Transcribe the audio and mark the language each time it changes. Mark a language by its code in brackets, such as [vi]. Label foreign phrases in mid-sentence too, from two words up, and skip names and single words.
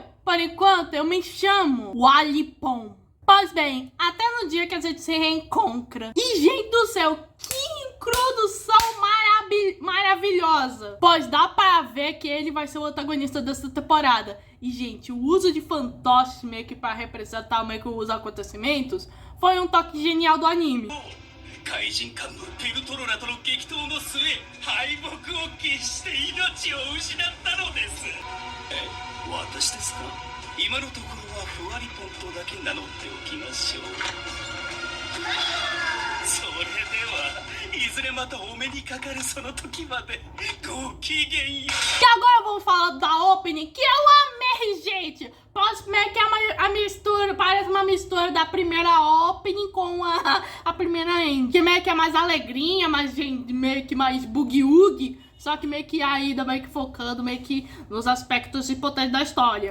[pt] Por enquanto, eu me chamo Walipom. Pois bem, até no dia que a gente se reencontra. E, gente do céu, que introdução maravilhosa. Pois dá para ver que ele vai ser o antagonista dessa temporada. E, gente, o uso de fantoches meio que para representar meio que os acontecimentos foi um toque genial do anime. [ja] 怪人幹部ペルトロラとの激闘の末敗北を喫して命を失ったのです。私ですか？今のところはふわりポンとだけ名乗っておきましょう。それではいずれまたお目にかかるその時までごきげんよう。 [pt] E agora vamos falar da opening, que eu amei, gente. Posso ver que é a mistura, parece uma mistura da primeira opening com a primeira end. Que meio que é mais alegrinha, mais, meio que mais boogie-woogie. Só que meio que ainda meio que focando meio que nos aspectos importantes da história.